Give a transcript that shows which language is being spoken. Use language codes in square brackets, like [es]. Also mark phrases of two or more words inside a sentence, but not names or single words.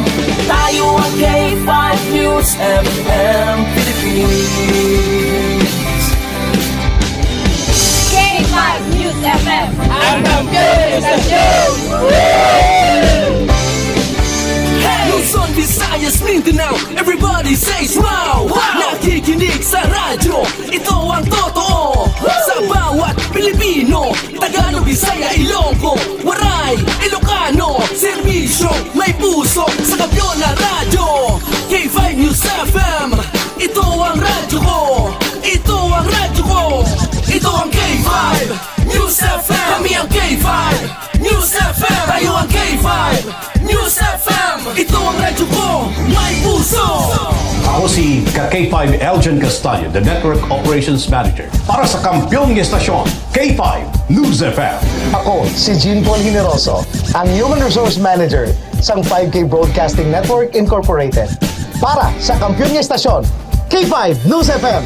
[tl] Tayo ang K5 News FM Philippines. K5 News FM. Hanggang K5 Luzon, Visayas, Mindanao, [en] everybody says wow! [tl] Nakikinig sa radyo, ito ang totoo. Sa bawat Pilipino, Tagalog, Bisaya, Ilonggo, Serbisyo, may puso sa kampiyon na radyo. K5 News FM. Ito ang radyo ko. Ito ang radyo ko. Ito ang K5 News FM. Kami ang K5 News FM. Tayo ang K5 News FM. Ito ang radyo ko. May puso. Ako si K5 Elgin Castaño, [en] the Network Operations Manager. [tl] Para sa kampyong estasyon, K5 News FM. Ako si Jean Paul Generoso, ang Human Resource Manager sa 5K Broadcasting Network Incorporated. Para sa kampyong estasyon, K5 News FM.